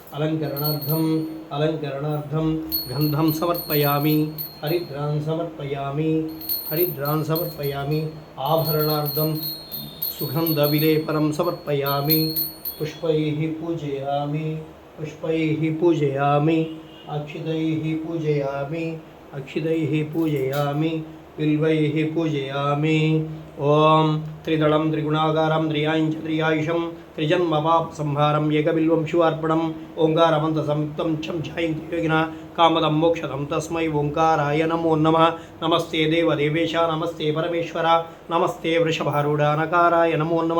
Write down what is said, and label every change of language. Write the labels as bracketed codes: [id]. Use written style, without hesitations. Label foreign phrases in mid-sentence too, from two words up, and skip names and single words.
[sa] అలంకరణార్థం గంధం సమర్పయామి హరిద్రాన్ సమర్పయామి ఆభరణార్థం సుగంధ విలేపనం సమర్పయామి పుష్పైః పూజయామి అక్షితైః పూజయామి बिल्वैः पूजयामि। ओम त्रिदलं त्रिगुणागारं त्रियाञ्च त्रियायुषं त्रिजन्मपापसंहारं एकबिल्वं शिवार्पणम् ओंकारमन्तसंयुक्तं छं ध्यायन्ति योगिनः कामदं मोक्षदं तस्मै ओंकाराय नमो नमः। नमस्ते देवदेवेश नमस्ते परमेश्वर नमस्ते वृषभारूढानकाराय नमो नमः।